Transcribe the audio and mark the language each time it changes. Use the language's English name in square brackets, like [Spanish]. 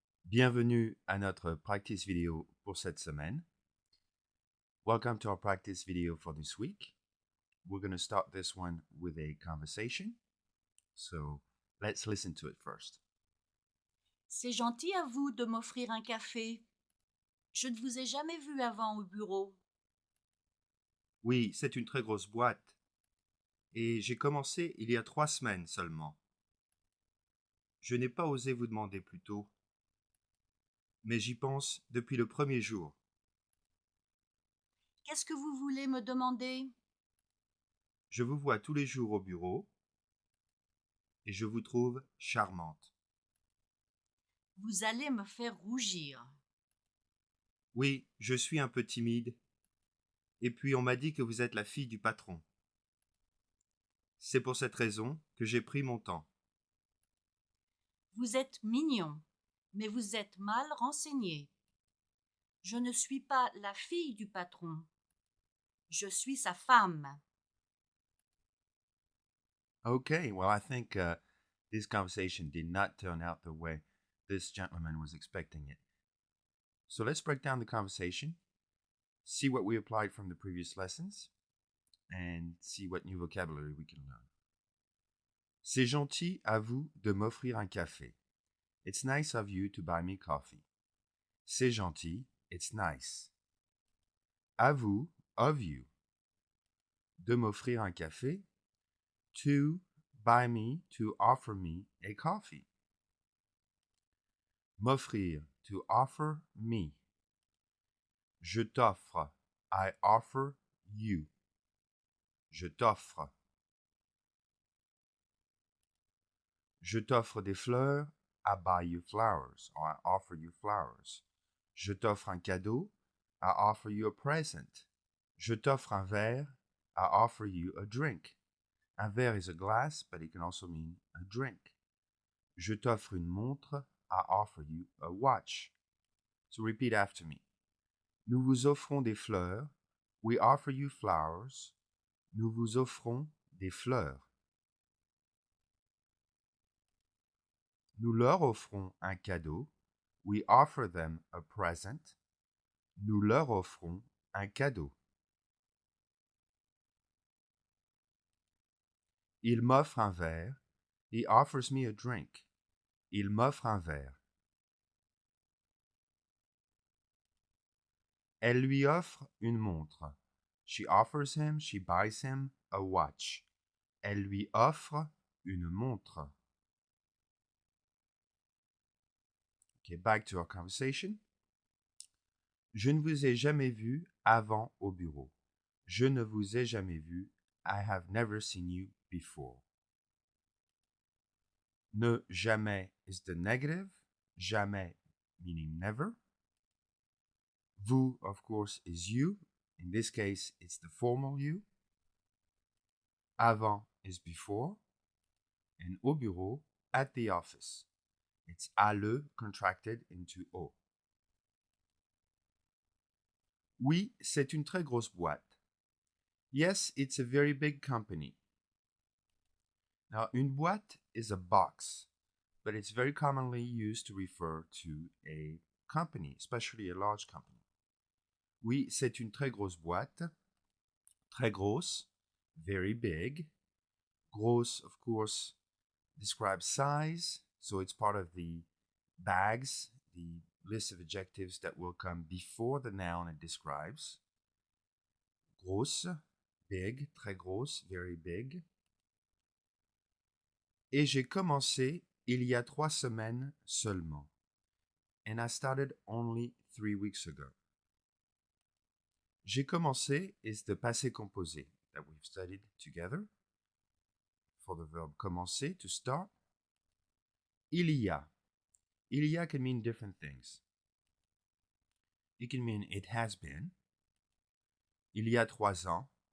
[French] Bienvenue à notre practice vidéo pour cette semaine. [English] Welcome to our practice video for this week. We're going to start this one with a conversation. So let's listen to it first. [French] C'est gentil à vous de m'offrir un café. Je ne vous ai jamais vu avant au bureau. Oui, c'est une très grosse boîte. Et j'ai commencé il y a 3 semaines seulement. Je n'ai pas osé vous demander plus tôt. Mais j'y pense depuis le premier jour. Qu'est-ce que vous voulez me demander? Je vous vois tous les jours au bureau et je vous trouve charmante. Vous allez me faire rougir. Oui, je suis un peu timide. Et puis on m'a dit que vous êtes la fille du patron. C'est pour cette raison que j'ai pris mon temps. Vous êtes mignon, mais vous êtes mal renseigné. Je ne suis pas la fille du patron. Je suis sa femme. [English] Okay, well, I think this conversation did not turn out the way this gentleman was expecting it. So let's break down the conversation, see what we applied from the previous lessons, and see what new vocabulary we can learn. [French] C'est gentil à vous de m'offrir un café. [English] It's nice of you to buy me coffee. [French] C'est gentil, [English] it's nice. [French] À vous, [English] of you. [French] De m'offrir un café. [English] To buy me, to offer me a coffee. [French] M'offrir, [English] to offer me. [French] Je t'offre, [English] I offer you. Je t'offre. [French] Je t'offre des fleurs, [English] I buy you flowers, or I offer you flowers. [French] Je t'offre un cadeau, [English] I offer you a present. [French] Je t'offre un verre, [English] I offer you a drink. [French] Un verre [English] is a glass, but it can also mean a drink. [French] Je t'offre une montre, [English] I offer you a watch. So repeat after me. [French] Nous vous offrons des fleurs, [English] we offer you flowers. [French] Nous vous offrons des fleurs. Nous leur offrons un cadeau. [English] We offer them a present. [French] Nous leur offrons un cadeau. Il m'offre un verre. [English] He offers me a drink. [French] Il m'offre un verre. Elle lui offre une montre. [English] She offers him, she buys him a watch. [French] Elle lui offre une montre. [English] Okay, back to our conversation. [French] Je ne vous ai jamais vu avant au bureau. Je ne vous ai jamais vu. [English] I have never seen you before. Ne jamais is the negative. Jamais meaning never. Vous, of course, is you. In this case, it's the formal you. Avant is before. And au bureau, at the office. It's à le contracted into o. [French] Oui, c'est une très grosse boîte. [English] Yes, it's a very big company. Now, une boîte is a box, but it's very commonly used to refer to a company, especially a large company. [French] Oui, c'est une très grosse boîte. Très grosse, [English] very big. Gross, of course, describes size, so it's part of the bags, the list of adjectives that will come before the noun it describes. [French] Grosse, big, très grosse, [English] very big. [French] Et j'ai commencé il y a 3 semaines seulement. [English] And I started only 3 weeks ago. [French] J'ai commencé [English] is the passé composé that we've studied together. For the verb commencer, to start. Il y a. Il y a can mean different things. It can mean it has been. [French] Il y a 3 ans.